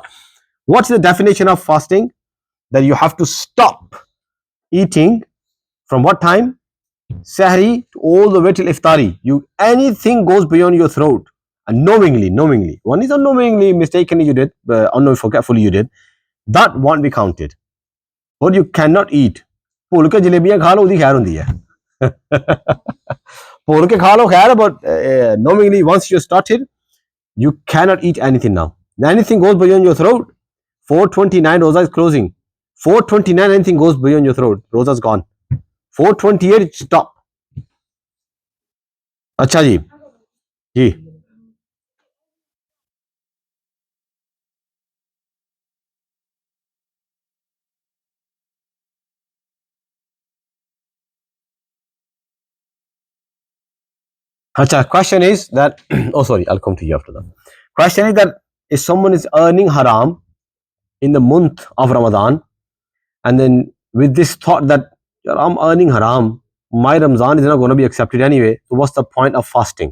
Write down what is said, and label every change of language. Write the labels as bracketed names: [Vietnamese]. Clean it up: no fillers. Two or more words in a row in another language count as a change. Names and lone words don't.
[English] What's the definition of fasting? That you have to stop eating from what time? Sahri to all the way till iftari. Anything goes beyond your throat, and knowingly. One is unknowingly, mistakenly you did, unknowingly, forgetfully you did. that won't be counted. What you cannot eat, [Punjabi] ਭੁੱਲ ਕੇ ਜਲੇਬੀਆਂ ਖਾ ਲਓ ਉਹਦੀ ਖੈਰ ਹੁੰਦੀ ਹੈ ਭੁੱਲ ਕੇ ਖਾ ਲਓ ਖੈਰ [English] but knowingly once you started you cannot eat anything now. Anything goes beyond your throat. 429 rosa is closing. 429 anything goes beyond your throat. Rosa's gone. 428 stop. [Hindi] अच्छा जी जी अच्छा [English] question is that oh sorry I'll come to you after that. Question is that if someone is earning haram in the month of Ramadan and then with this thought that I'm earning haram, my Ramzan is not going to be accepted anyway, so what's the point of fasting?